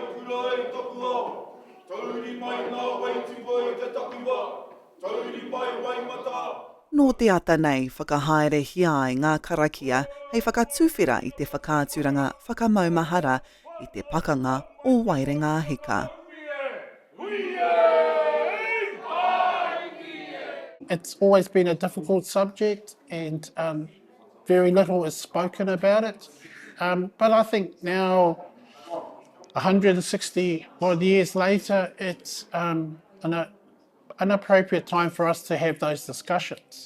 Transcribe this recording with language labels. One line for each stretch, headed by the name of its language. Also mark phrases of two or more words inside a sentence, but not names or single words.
Māori: Nō te ata nei, whakahaere hia ai ngā karakia hei whakatuwhira i te whakaaturanga whakamaumahara i te pakanga o Waerenga-a-Hika.
English: It's always been a difficult subject and very little is spoken about it. But I think now, 160 odd years later, it's an appropriate time for us to have those discussions.